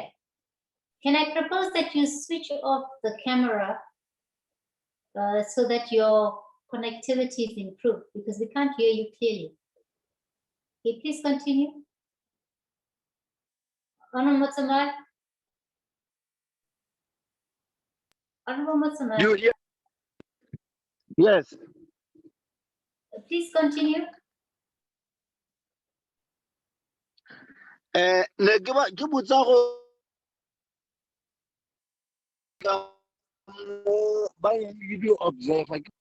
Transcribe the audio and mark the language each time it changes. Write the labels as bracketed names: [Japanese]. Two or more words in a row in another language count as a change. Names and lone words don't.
[English] Can I propose that you switch off the camera so that your connectivity is improved, because we can't hear you clearly. Okay, please continue. Honorable Motsamai. Honorable Motsamai. You hear? Yes. Please continue. [Tswana] Ne ke botsa go ba [English] video observer.